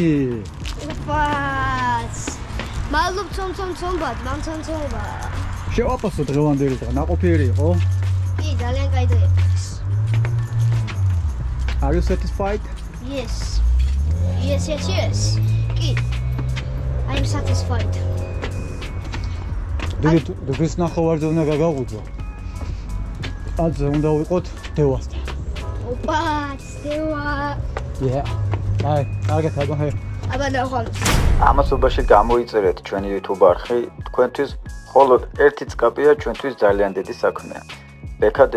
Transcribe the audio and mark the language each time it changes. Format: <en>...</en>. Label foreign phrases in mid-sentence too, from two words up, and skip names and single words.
<ka>ოპაც. მადლობ ცომბად, მამცომცომბა. შევაფასო დღევანდელი დღე, ნაყოფიერი იყო? კი, ძალიან კაი დღე იყო.</ka> <en>Are you satisfied? Yes. კი. I'm satisfied.</en> <ka>დღეს ნახევარზე უნდა გაგაღვიძო. აძე უნდა ვიყოთ დევასთან. ოპაც, დევა. აი, კარგად აგოჰე. აბა ნახავ. ამასობაში გამოიწერეთ ჩვენი YouTube არხი, თქვენთვის მხოლოდ ერთი წკაპია ჩვენთვის ძალიან დიდი საქმეა.</ka>